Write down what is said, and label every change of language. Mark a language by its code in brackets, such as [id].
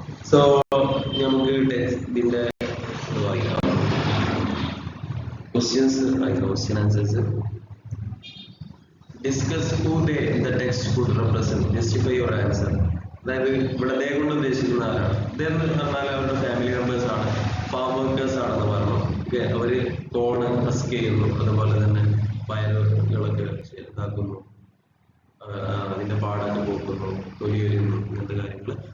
[ml] So നമുക്ക് ഇതിന്റെ question answers. [en] Discuss who the text could represent. Justify your answer. [ml] അതായത് ഇവിടെ അദ്ദേഹം കൊണ്ട് ഉദ്ദേശിക്കുന്ന ആരാണ്? അദ്ദേഹം പറഞ്ഞാൽ അവരുടെ ഫാമിലി മെമ്പേഴ്സ് ആണ്, ഫാം വർക്കേഴ്സ് ആണെന്ന് പറഞ്ഞു. അവര് കോണ് ഹസ്ക് ചെയ്യുന്നു, അതുപോലെ തന്നെ പയറുകളൊക്കെ ഇതാക്കുന്നു, അതിന്റെ പാടൊക്കെ പോക്കുന്നു, തൊലി വരുന്നു, ഇങ്ങനത്തെ കാര്യങ്ങൾ.